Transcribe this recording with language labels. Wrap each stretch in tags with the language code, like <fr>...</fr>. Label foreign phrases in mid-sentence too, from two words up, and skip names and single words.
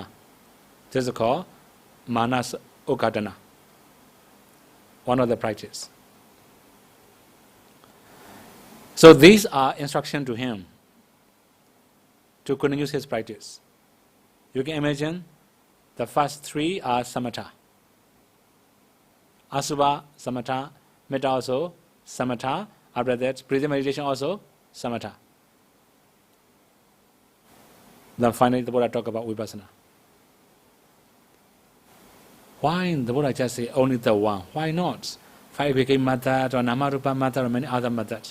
<en>This is called manas okadana, one of the practice. So these are instruction to him to continue his practice. You can imagine the first 3 are samatha. Asubha, samatha, metta also, samatha. After that, breathing meditation also, samatha. Then finally the Buddha talk about vipassana. Why the Buddha just say only the one? Why not 5 became method or namarupa method or many other methods?</en>